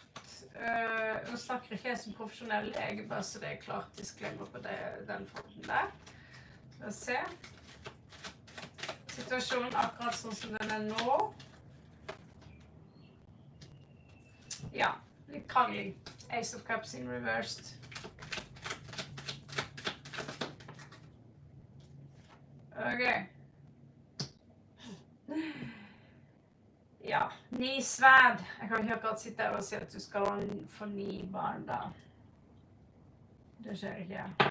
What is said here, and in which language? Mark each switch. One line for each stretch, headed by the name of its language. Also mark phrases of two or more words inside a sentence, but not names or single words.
Norwegian: Nå snakker ikke jeg som profesjonell lege, bare så det er klart disclaimer på den fronten der. La oss se. Situasjonen akkurat sånn som den er nå. Ja, litt krangling.
English: Ace of Cups in reversed.
Norwegian: Ok. Ja, 9 sverd. Jeg kan ikke akkurat sitte her og si at du skal få 9 barn da. Det skjer ikke.